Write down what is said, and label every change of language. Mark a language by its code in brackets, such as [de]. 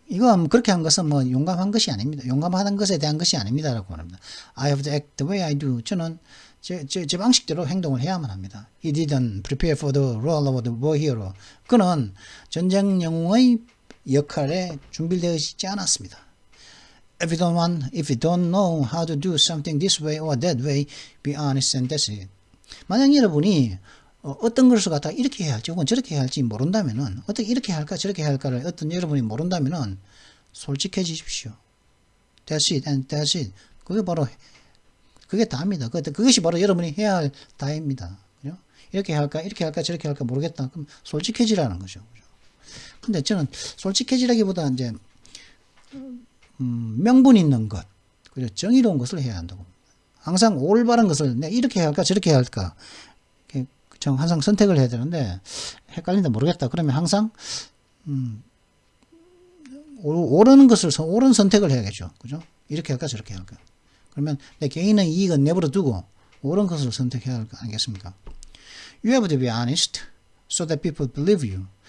[ko] 이거 그렇게 한 것은 뭐 용감한 것이 아닙니다. 용감한 것에 대한 것이 아닙니다라고 합니다. [en] I have to act the way I do. [ko] 저는 제 방식대로 행동을 해야만 합니다. [en] He didn't prepare for the role of the war hero. [ko] 그는 전쟁 영웅의 역할에 준비되어 있지 않았습니다. [en] If you don't know how to do something this way or that way, be honest and that's it. [ko] 만약 여러분이 어떤 것을 갖다가 이렇게 해야 할지 혹은 저렇게 해야 할지 모른다면은 어떻게 이렇게 할까 저렇게 할까를 여러분이 모른다면은 솔직해지십시오. [en] That's it and that's it. [ko] 그게 다입니다. 그것이 바로 여러분이 해야 할 다입니다. 그죠? 이렇게 할까 저렇게 할까 모르겠다. 그럼 솔직해지라는 거죠. 근데 저는 솔직해지라기보다 이제 명분 있는 것, 그리고 정의로운 것을 해야 한다고. 항상 올바른 것을 내가 이렇게 해야 할까 저렇게 해야 할까 항상 선택을 해야 되는데 헷갈린다 모르겠다 그러면 항상 옳은 선택을 해야겠죠. 그죠? 이렇게 할까 저렇게 할까. 그러면 내 개인의 이익은 내버려 두고 옳은 것을 선택해야 할 거 아니겠습니까? [en] You have to be honest so that people believe you.